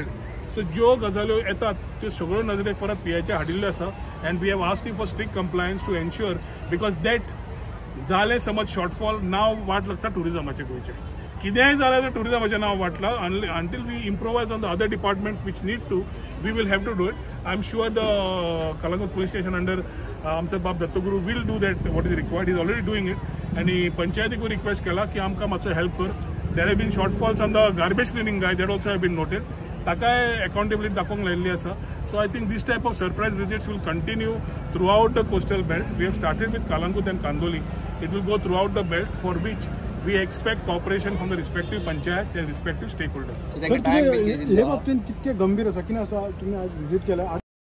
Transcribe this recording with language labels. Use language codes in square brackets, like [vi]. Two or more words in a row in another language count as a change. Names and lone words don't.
[kok] सो ज्यो गजाल्यो येतात त्यो सगळ्यो नजरेक परत पीआयचे हाडिल्ल्यो आसा. [en] And we have asked for strict compliance to ensure, because that [kok] जालें समज [en] शॉर्टफॉल [kok] नांव वाट लागता टुरिझमाचें गोंयचें. कितेंय जाल्यार जर टुरिझमाचें नांव वाटलां [en] until we improvise on the other departments which need to, we will have to do it. I am sure the Calangute police station under [kok] आमचो बाब [en] Dattaguru will do that what is required. is already doing it. [kok] आनी पंचायतीकूय रिक्वेस्ट केला की आमकां मातसो हेल्प कर. [en] there have been shortfalls on the garbage cleaning guy, that also have been noted. [kok] ताकाय अकाउंटेबिलिटी दाखोवंक लायिल्ली आसा. [en] So I think this type of surprise visits will continue throughout the coastal belt. We have started with Kalangut and Kandoli. It will go throughout the belt, for which we expect cooperation from the respective panchayats and respective stakeholders. [kok] हे बाबतीत तितके गंभीर आसा कितें आसा तुम्ही आज विजीट केला.